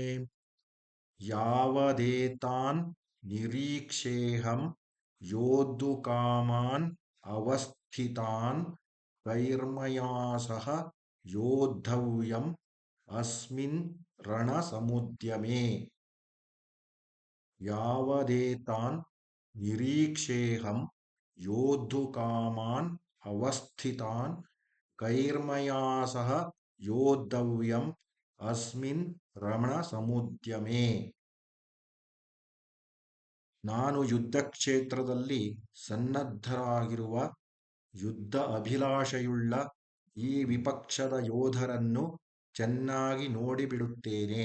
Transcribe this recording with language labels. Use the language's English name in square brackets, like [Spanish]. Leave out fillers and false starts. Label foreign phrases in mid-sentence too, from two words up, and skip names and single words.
[Sanskrit] यावदेतान् निरीक्ष्येऽहं योद्धुकामान् अवस्थितान् कैर्मया सह योद्धव्यम् अस्मिन् रणसमुद्यमे। यावदेतान् निरीक्ष्येऽहं योद्धुकामान् अवस्थितान् कैर्मया सह योद्धव्यम् अस्मिन् ರಣಸಮುದ್ಯಮೇ. [Kannada] ನಾನು ಯುದ್ಧ ಕ್ಷೇತ್ರದಲ್ಲಿ ಸನ್ನದ್ಧರಾಗಿರುವ ಯುದ್ಧ ಅಭಿಲಾಷೆಯುಳ್ಳ ಈ ವಿಪಕ್ಷದ ಯೋಧರನ್ನು ಚೆನ್ನಾಗಿ ನೋಡಿಬಿಡುತ್ತೇನೆ.